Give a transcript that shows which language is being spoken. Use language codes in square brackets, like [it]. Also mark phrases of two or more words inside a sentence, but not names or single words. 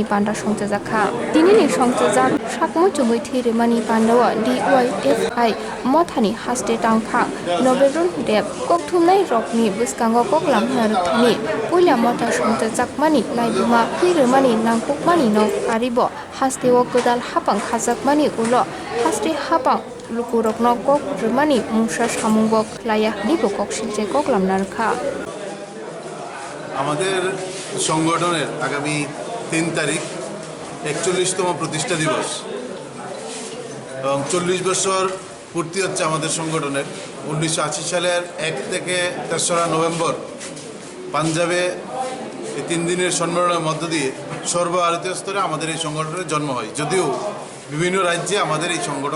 [trp] panda songjakha dinini songjak sakmu chungoi thiremani pandawa DYFI mothani haste tangpha noberun deb kokthumnai rokni buskango koklam narthani puila motha songjakmani laibuma thiremani nangkukmani no aribo hastewo kodal hapang khajakmani ulo haste hapang lukurokno kok remani musa samungbok laya dibo kok silje koklam narkha [bn] আমাদের সংগঠনের আগামী ৩ তারিখ ৪১তম প্রতিষ্ঠা দিবস এবং ৪০ বছর পূর্তি হচ্ছে আমাদের সংগঠনের ১৯৮০ সালের ১ থেকে ৩রা নভেম্বর পাঞ্জাবে এই ৩ দিনের সম্মেলনের মধ্য দিয়ে সর্বভারতীয় স্তরে আমাদের এই সংগঠনের জন্ম হয় যদিও বিভিন্ন রাজ্যে আমাদের এই সংগঠন